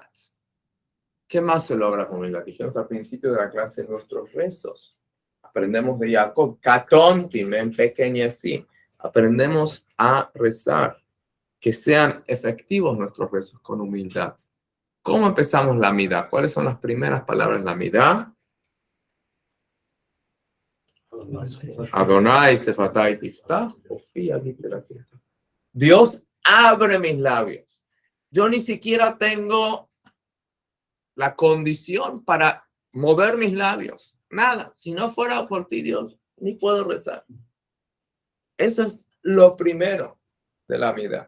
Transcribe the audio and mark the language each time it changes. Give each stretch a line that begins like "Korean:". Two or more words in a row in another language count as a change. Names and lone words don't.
Spanish: ¿Qué más se logra con humildad? Dijimos al principio de la clase nuestros rezos. Aprendemos de Jacob, Katonti, me empequeñecí. Aprendemos a rezar, que sean efectivos nuestros rezos con humildad. ¿Cómo empezamos la midá? ¿Cuáles son las primeras palabras de la midá?
Hebrew: אדני שפתי תפתח,
Spanish: Dios abre mis labios. Yo ni siquiera tengo la condición para mover mis labios. Nada. Si no fuera por ti, Dios, ni puedo rezar. Eso es lo primero de la midá.